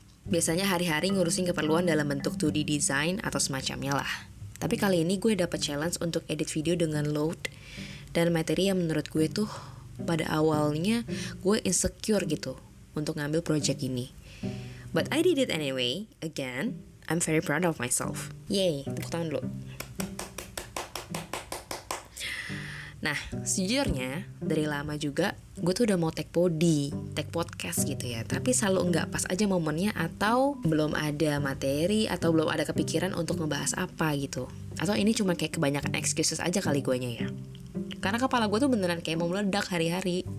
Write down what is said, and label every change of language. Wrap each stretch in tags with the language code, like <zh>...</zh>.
<id>Biasanya hari-hari ngurusin keperluan dalam bentuk 2D design atau semacamnya lah. Tapi kali ini gue dapet challenge untuk edit video dengan load dan materi yang menurut gue tuh pada awalnya gue insecure gitu untuk ngambil project ini.</id> <en>But I did it anyway. Again, I'm very proud of myself.</en> <id>Yay, tepuk tangan dulu. Nah, sejujurnya dari lama juga gue tuh udah mau take podcast gitu ya. Tapi selalu nggak pas aja momennya atau belum ada materi atau belum ada kepikiran untuk ngebahas apa gitu. Atau ini cuma kayak kebanyakan excuses aja kali guanya ya. Karena kepala gue tuh beneran kayak mau meledak hari-hari.</id>